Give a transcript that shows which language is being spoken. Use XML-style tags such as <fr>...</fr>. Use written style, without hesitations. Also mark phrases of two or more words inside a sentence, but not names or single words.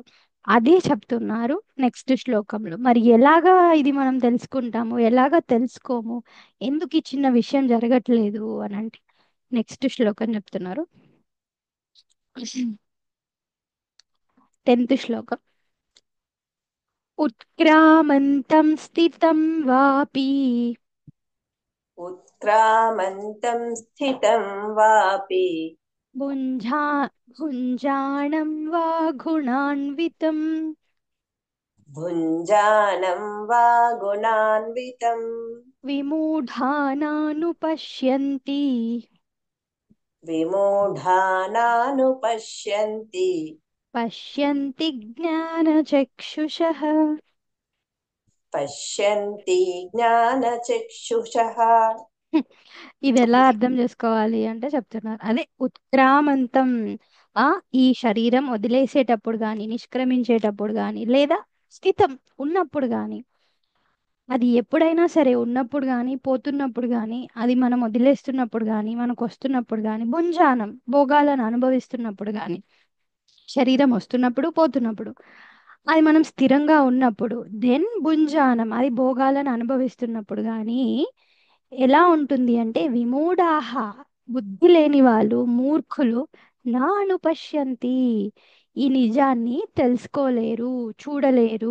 <te>అదే చెప్తున్నారు నెక్స్ట్ శ్లోకంలో. మరి ఎలాగా ఇది మనం తెలుసుకుంటాము, ఎలాగా తెలుసుకోము, ఎందుకు ఈ చిన్న విషయం జరగట్లేదు అని అంటే నెక్స్ట్ శ్లోకం చెప్తున్నారు. 10th శ్లోకం.</te> <sa>उत्क्रामन्तं स्थितं वापि उत्क्रामन्तं स्थितं वापि भुञ्जा भुञ्जानं वा गुणान्वितं भुञ्जानं वा गुणान्वितं विमूढानानुपश्यन्ति विमूढानानुपश्यन्ति पश्यन्ति ज्ञानचक्षुषः. पश्यन्ति ज्ञानचक्षुषः।</sa> <te>ఇది ఎలా అర్థం చేసుకోవాలి అంటే చెప్తున్నారు, అదే ఉత్క్రామంతం. ఆ ఈ శరీరం వదిలేసేటప్పుడు కానీ, నిష్క్రమించేటప్పుడు కానీ, లేదా స్థితం ఉన్నప్పుడు కానీ, అది ఎప్పుడైనా సరే ఉన్నప్పుడు కానీ, పోతున్నప్పుడు కానీ, అది మనం వదిలేస్తున్నప్పుడు కానీ, మనకు వస్తున్నప్పుడు కానీ, భుంజానం భోగాలను అనుభవిస్తున్నప్పుడు కానీ, శరీరం వస్తున్నప్పుడు పోతున్నప్పుడు, అది మనం స్థిరంగా ఉన్నప్పుడు, దెన్ భుంజానం అది భోగాలను అనుభవిస్తున్నప్పుడు కానీ ఎలా ఉంటుంది అంటే విమూఢాహ బుద్ధి లేని వాళ్ళు, మూర్ఖులు నా అనుపశ్యంతి ఈ నిజాన్ని తెలుసుకోలేరు, చూడలేరు.</te>